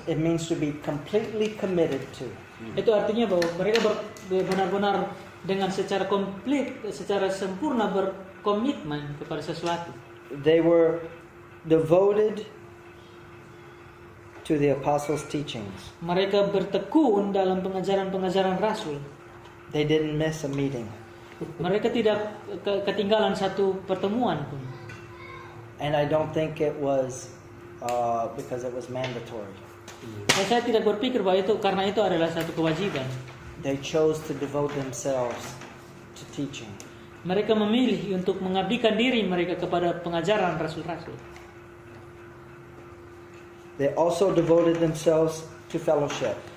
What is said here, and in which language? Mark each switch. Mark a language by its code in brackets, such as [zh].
[en] It means to be completely committed to. [id] Itu artinya bahwa mereka benar-benar dengan secara komplit, secara sempurna berkomitmen kepada sesuatu. [en] They were devoted to the apostles' teachings. [id] Mereka bertekun dalam pengajaran-pengajaran rasul. [en] They didn't miss a meeting. [id] Mereka tidak ketinggalan satu pertemuan pun. [en] And I don't think it was because it was mandatory. [id] Dan saya tidak berpikir bahwa itu karena itu adalah satu kewajiban. [en] They chose to devote themselves to teaching. [id] Mereka memilih untuk mengabdikan diri mereka kepada pengajaran rasul-rasul. [en] They also devoted themselves to fellowship.